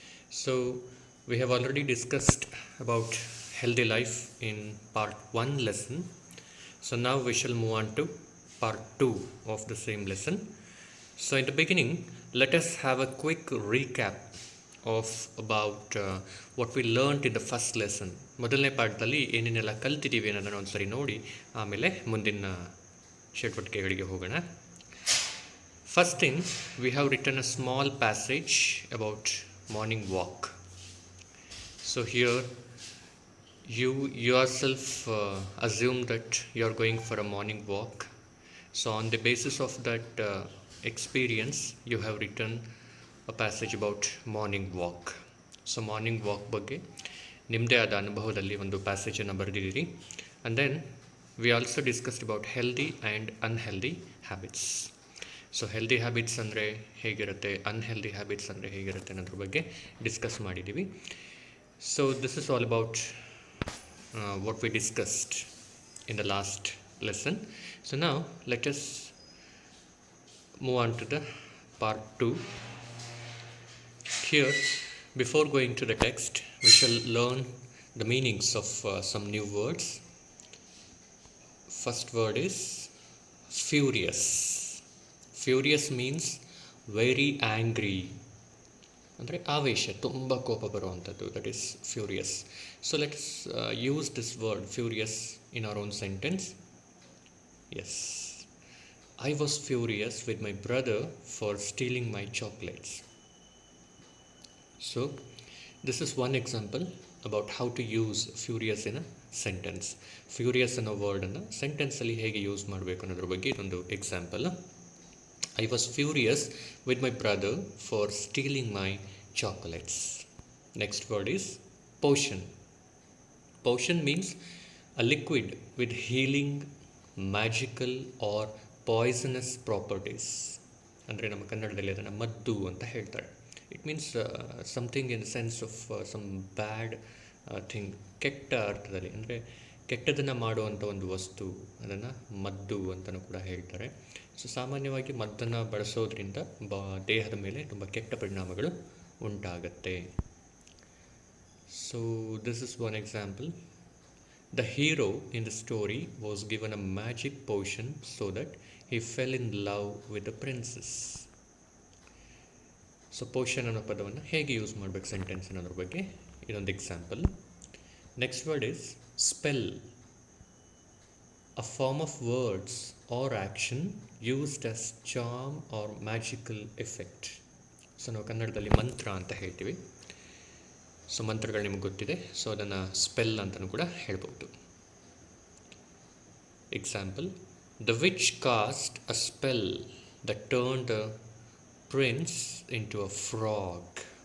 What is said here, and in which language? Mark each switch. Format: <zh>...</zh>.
<en>So, we have already discussed about healthy life in Part 1 lesson. So, now we shall move on to Part 2 of the same lesson. So, in the beginning, let us have a quick recap of about what we learned in the first lesson.</en> <kn>ಮೊದಲನೇ ಪಾಠದಲ್ಲಿ ಏನೇನೆಲ್ಲ ಕಲ್ತಿದ್ದೀವಿ ಅನ್ನೋದನ್ನು ಒಂದ್ಸರಿ ನೋಡಿ ಆಮೇಲೆ ಮುಂದಿನ ಚಟುವಟಿಕೆಗಳಿಗೆ ಹೋಗೋಣ.</kn> <en>First thing, we have written a small passage about morning walk. So here you yourself assume that you are going for a morning walk. So on the basis of that experience, you have written a passage about morning walk.</en> <kn>So morning walk ಬಗ್ಗೆ ನಿಮ್ಮದೇ ಆದ ಅನುಭವದಲ್ಲಿ ಒಂದು ಪ್ಯಾಸೇಜನ್ನು ಬರೆದಿದ್ದೀರಿ.</kn> <en>And then we also discussed about healthy and unhealthy habits.</en> <kn>So healthy habits ಅಂದರೆ ಹೇಗಿರುತ್ತೆ, unhealthy habits ಅಂದರೆ ಹೇಗಿರುತ್ತೆ ಅನ್ನೋದ್ರ ಬಗ್ಗೆ ಡಿಸ್ಕಸ್ ಮಾಡಿದ್ದೀವಿ.</kn> <en>So this is all about what we discussed in the last lesson. So now let us move on to the part 2. Here, before going to the text, we shall learn the meanings of some new words. First word is furious. Furious means very angry.</en> <kn>ಅಂದರೆ ಆವೇಶ, ತುಂಬ ಕೋಪ ಬರುವಂಥದ್ದು,</kn> <en>That is furious. So let's use this word furious in our own sentence. Yes, I was furious with my brother for stealing my chocolates. So this is one example about how to use furious in a sentence.</en> <kn>Furious ಅನ್ನೋ ವರ್ಡನ್ನು ಸೆಂಟೆನ್ಸಲ್ಲಿ ಹೇಗೆ use ಮಾಡಬೇಕು ಅನ್ನೋದ್ರ ಬಗ್ಗೆ ಇದೊಂದು example.</kn> <en>I was furious with my brother for stealing my chocolates. Next word is potion. Potion means a liquid with healing, magical or poisonous properties.</en> <kn>ಅಂದರೆ ನಮ್ಮ ಕನ್ನಡದಲ್ಲಿ ಅದನ್ನು ಮದ್ದು ಅಂತ ಹೇಳ್ತಾರೆ.</kn> <en>it means something in the sense of some bad thing,</en> <kn>ಕೆಟ್ಟ ಅರ್ಥದಲ್ಲಿ, ಅಂದರೆ ಕೆಟ್ಟದನ್ನು ಮಾಡುವಂಥ ಒಂದು ವಸ್ತು, ಅದನ್ನು ಮದ್ದು ಅಂತಲೂ ಕೂಡ ಹೇಳ್ತಾರೆ. ಸೊ ಸಾಮಾನ್ಯವಾಗಿ ಮದ್ದನ್ನು ಬಳಸೋದ್ರಿಂದ ದೇಹದ ಮೇಲೆ ತುಂಬ ಕೆಟ್ಟ ಪರಿಣಾಮಗಳು ಉಂಟಾಗತ್ತೆ.</kn> <en>So this is one example. The hero in the story was given a magic potion so that he fell in love with the princess.</en> <kn>So Poshan ಅನ್ನೋ ಪದವನ್ನು ಹೇಗೆ ಯೂಸ್ ಮಾಡಬೇಕು ಸೆಂಟೆನ್ಸ್ ಅನ್ನೋದ್ರ ಬಗ್ಗೆ ಇದೊಂದು example.</kn> <en>Next word is spell. A form of words or action used as charm or magical effect.</en> <kn>So ನಾವು ಕನ್ನಡದಲ್ಲಿ ಮಂತ್ರ ಅಂತ ಹೇಳ್ತೀವಿ. ಸೊ ಮಂತ್ರಗಳು ನಿಮ್ಗೆ ಗೊತ್ತಿದೆ, ಸೊ ಅದನ್ನು ಸ್ಪೆಲ್ ಅಂತಲೂ ಕೂಡ ಹೇಳ್ಬೋದು.</kn> <en>Example, the witch cast a spell that turn the prince into a frog.</en>